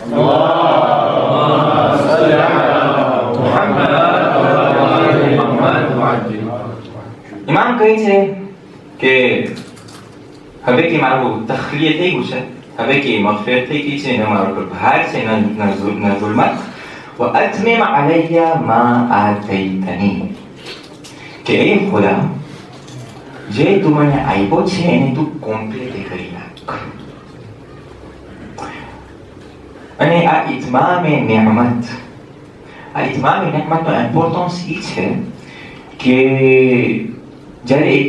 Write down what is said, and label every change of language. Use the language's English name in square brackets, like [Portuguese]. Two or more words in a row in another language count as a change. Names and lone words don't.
[Gujarati] ઇમામ કહે છે કે હવે કે મારું તખલીએ થઈ ગયું છે, હવે કે મગફિરત થઈ ગઈ છે, ન મારો પર ભાર છે, ન ઝુલ્મત. [Arabic] وأتمم علي ما آتيتني. [Gujarati] કે એ ખુદા, જે તું મને આપ્યો છે એને તું કોમ્પ્લીટ કરી નાખ. અને આ ઇત્મામે નિઅમતનો ઇમ્પોર્ટન્સ એ છે કે જ્યારે એક